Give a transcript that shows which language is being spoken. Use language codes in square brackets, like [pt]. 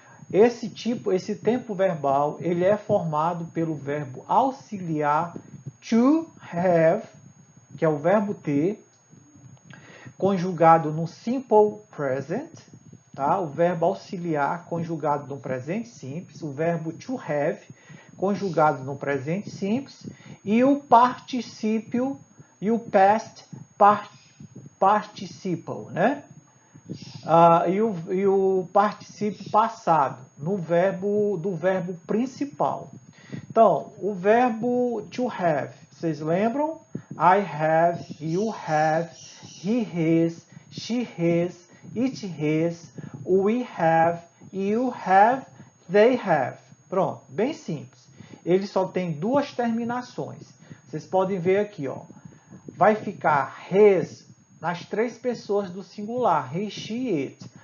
[pt] Esse tempo verbal, ele é formado pelo verbo auxiliar to have, que é o verbo ter, conjugado no simple present, tá? O verbo auxiliar conjugado no presente simples, o verbo to have conjugado no presente simples e o particípio e o past participle, né? E o particípio passado do verbo principal. Então, o verbo to have, vocês lembram? [en] I have, you have, he has, she has, it has, we have, you have, they have. [pt] Pronto, bem simples. Ele só tem duas terminações. Vocês podem ver aqui, ó. Vai ficar has nas três pessoas do singular, he, she, it.